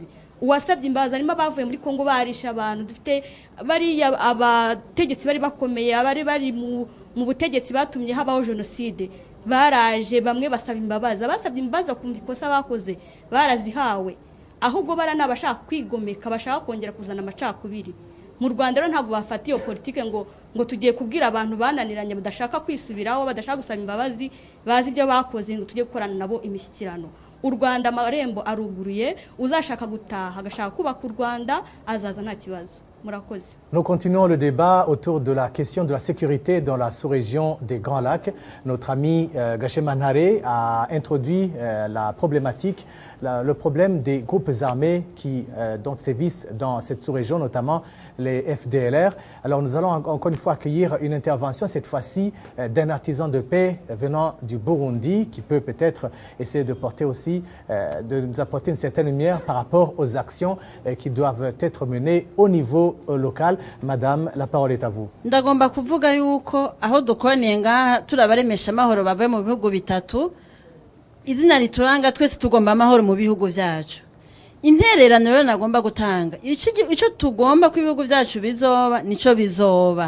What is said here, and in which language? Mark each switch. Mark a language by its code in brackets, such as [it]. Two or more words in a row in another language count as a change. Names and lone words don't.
[rw] Uwasabye imbabazi arimo bavuye muri Kongo barisha abantu, dufite bari abategetsi bari bakomeye, bari mu butegetsi batumye habaho genocide, baraje bamwe basaba imbabazi, abasabye imbabazi kumva ikosa bakoze barazihawe, ahubwo baranabashaka kwigomeka, bashaka kongera kuzana amacakubiri. Mu Rwanda rero ntabwo bafata iyo politike ngo tugiye kubwira abantu bananiranye badashaka kwisubiraho, badashaka gusaba imbabazi, bazi ibyo bakoze ngo tujye gukorana nabo imishyikirano. U Rwanda amarembo aruguruye, uzashaka gutaha agashaka kubaka u Rwanda azaza nta kibazo. [fr] Nous continuons le débat autour de la question de la sécurité dans la sous-région des Grands Lacs. Notre ami Gashemanhare a introduit la problématique, le problème des groupes armés qui sévissent dans cette sous-région, notamment les FDLR. Alors nous allons encore une fois accueillir une intervention, cette fois-ci d'un artisan de paix venant du Burundi, qui peut peut-être essayer de porter aussi, de nous apporter une certaine lumière par rapport aux actions qui doivent être menées au niveau local. Madame, la parole est à vous. [rn] Ndagomba kuvuga yuko aho dukoraniye ngaha turabaremesha amahoro bavuye mu bihugu bitatu, izina rituranga twese tugomba amahoro mu bihugu byacu. Intererano rero nagomba gutanga ico tugomba ku bihugu byacu bizoba nico bizoba.